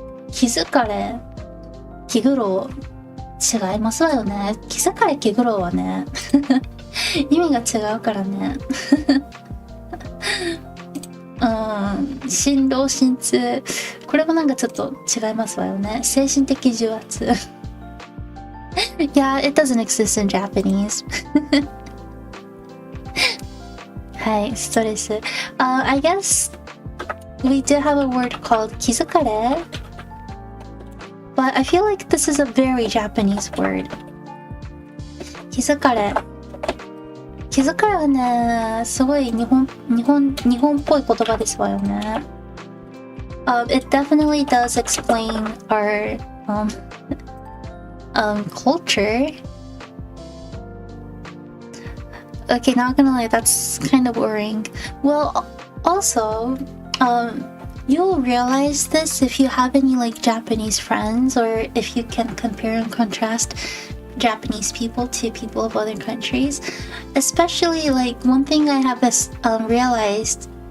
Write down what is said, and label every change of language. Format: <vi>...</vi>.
<ja>気づかれ、気苦労、違いますわよね。気づかれ、気苦労はね、意味が違うからね。心労心痛、これもなんかちょっと違いますわよね。精神的重圧。</ja> <en>Yeah, it doesn't exist in Japanese.</en> <ja>はい、ストレス。</ja> <en>I guess we do have a word called 気づかれ, but I feel like this is a very Japanese word.</en> <ja>気づかれ。気づかれはね、すごい日本っぽい言葉ですわよね。</ja> <en>It definitely does explain our culture. Okay, not gonna lie, that's kind of boring. Well, also, you'll realize this if you have any like Japanese friends, or if you can compare and contrast Japanese people to people of other countries. Especially like one thing I have realized</en>